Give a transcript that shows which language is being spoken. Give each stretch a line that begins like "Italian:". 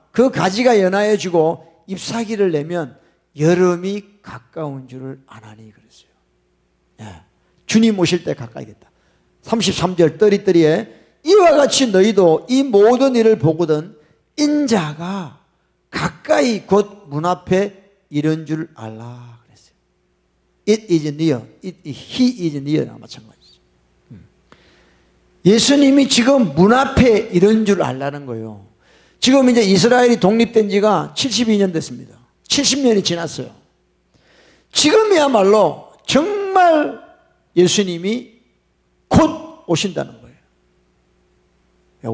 Korean: 그 가지가 연하여지고 잎사귀를 내면 여름이 가까운 줄을 아나니 그랬어요. 예. 주님 오실 때 가까이 됐다. 33절 33에 이와 같이 너희도 이 모든 일을 보거든 인자가 가까이 곧 문 앞에 이른 줄 알라 그랬어요.
English: It is near. He is near나
Korean: 마찬가지죠. 예수님이 지금 문 앞에 이른 줄 알라는 거예요. 지금 이제 이스라엘이 독립된 지가 72년 됐습니다. 70년이 지났어요. 지금이야말로 정말 예수님이 곧 오신다는 거예요.